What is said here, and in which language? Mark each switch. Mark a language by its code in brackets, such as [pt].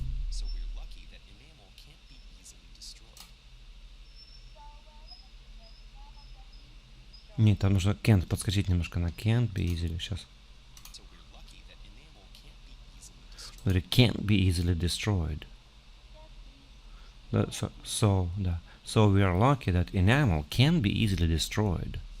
[en] So we're lucky that enamel can't be easily destroyed. [ru] Нет, там нужно [en] can't [ru] подскочить немножко на [en] can't be easily. [ru] Сейчас. [en] So we're lucky that enamel can't be easily destroyed. But it can't be easily destroyed. So we are lucky that enamel can be easily destroyed.